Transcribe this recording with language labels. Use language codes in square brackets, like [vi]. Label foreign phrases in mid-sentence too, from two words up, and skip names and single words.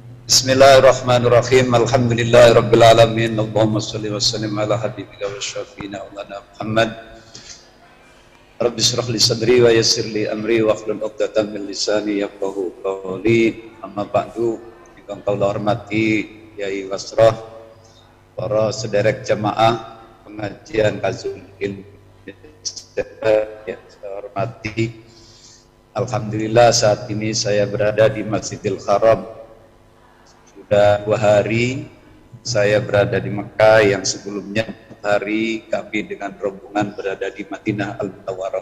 [ar] بسم الله الرحمن الرحيم. الحمد لله رب العالمين. اللهم صل وسلم على حبيبك وشفيعنا مولانا محمد. رب اشرح لي صدري ويسر لي أمري واحلل عقدة من لساني يفقهوا قولي. أما بعد. [jv] Ingkang kula hormati Kyai Wasroh, para sederek jamaah pengajian Kazul Ilmi [id] yang saya hormati. Alhamdulillah saat ini saya berada di Masjidil Haram. Sudah 2 hari saya berada di Mekah, yang sebelumnya 4 hari kami dengan rombongan berada di Madinah Al-Munawwarah.